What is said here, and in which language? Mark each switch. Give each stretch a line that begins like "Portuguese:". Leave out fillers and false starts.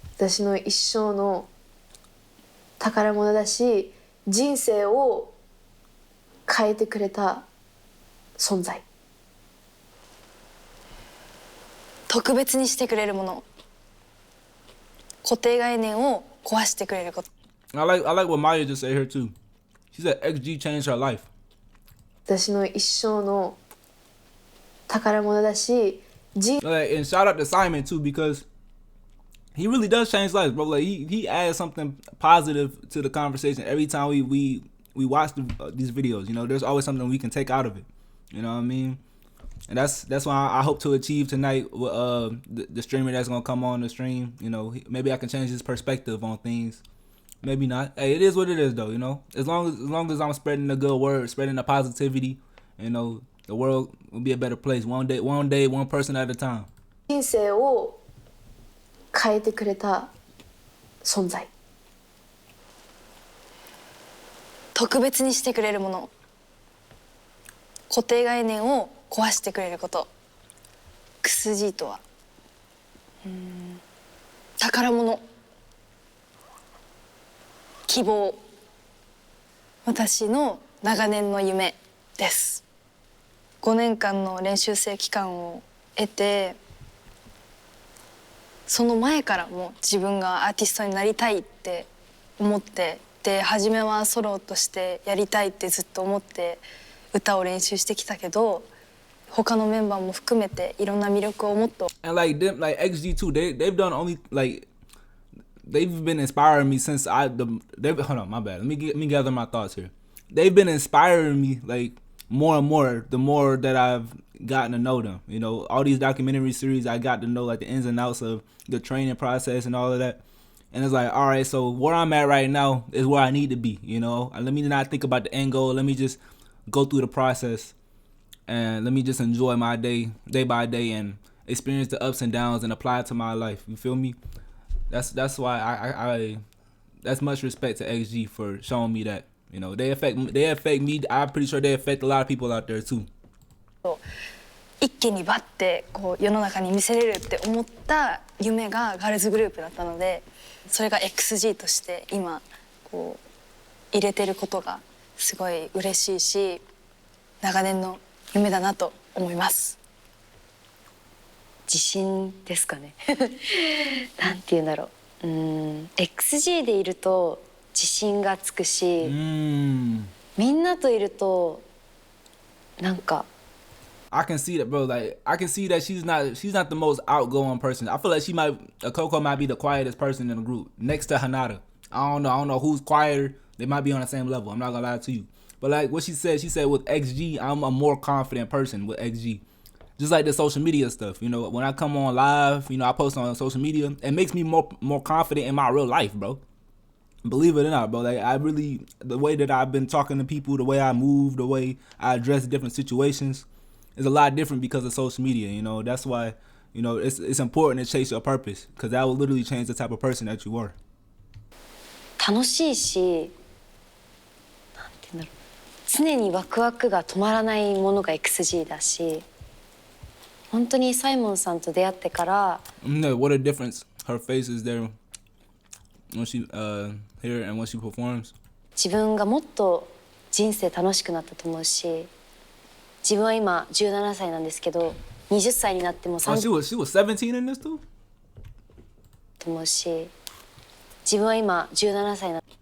Japanese: 私の一生の宝物だし、人生を変えてくれた存在。特別にしてくれるもの、固定概念を壊してくれること。
English: I like what Maya just said here too. She said XG changed her life.
Japanese: 私の一生の宝物だし、
English: and shout out to Simon too because he really does change lives, bro. Like he adds something positive to the conversation every time we watch these videos. You know, there's always something we can take out of it. You know what I mean? And that's what I hope to achieve tonight with the streamer that's gonna come on the stream. You know, maybe I can change his perspective on things. Maybe not. Hey, it is what it is, though. You know, as long as I'm spreading the good word, spreading the positivity, you know, the world will be a better place. One day, one person at a time.
Japanese: 人生を変えてくれた存在。特別にしてくれるもの、固定概念を壊してくれること。 XG とは宝物、希望、私の長年の夢です。 5年間の練習生期間を得て、その前からも自分がアーティストになりたいって思って、で初めはソロとしてやりたいってずっと思って歌を練習してきたけど、他のメンバーも含めていろんな魅力をもっと。
English: And like them, like XG too, they've done only like they've been inspiring me since hold on, my bad. Let me gather my thoughts here. They've been inspiring me like more and more, the more that I've gotten to know them. You know, all these documentary series, I got to know like the ins and outs of the training process and all of that. And it's like, all right, so where I'm at right now is where I need to be. You know, let me not think about the end goal. Let me just go through the process, and let me just enjoy my day by day, and experience the ups and downs and apply it to my life. You feel me? That's why I that's much respect to XG for showing me that. You know, they affect me. I'm pretty sure they affect a lot of people out there too.
Japanese: 一気にバッてこう世の中に見せれるって思った夢がガールズグループだったので、それが XG として今こう入れてることがすごい嬉しいし、長年の夢だなと思います。自信ですかね。なんて言うんだろう。 XG でいると自信がつくし、みんなといるとなんか。
English: I can see that, bro. Like, I can see that she's not the most outgoing person. I feel like Coco might be the quietest person in the group, next to Hanada. I don't know who's quieter. They might be on the same level. I'm not gonna lie to you. But like what she said with XG, I'm a more confident person with XG. Just like the social media stuff, you know, when I come on live, you know, I post on social media, it makes me more confident in my real life, bro. Believe it or not, bro. Like, the way that I've been talking to people, the way I move, the way I address different situations, is a lot different because of social media. You know, that's why, you know, it's important to chase your purpose, because that will literally change the type of person that you are.
Japanese: 楽しいし、なんて言うんだろう、常にワクワクが止まらないものが XG だし、本当にサイモンさんと出会ってから。
English: No, what a difference her face is there when she here and when she performs.
Japanese: 自分がもっと人生楽しくなったと思うし、自分は今17歳なんですけど、20歳になっても
English: 30 she was 17 in this too?
Japanese: と思うし、自分は今17歳な。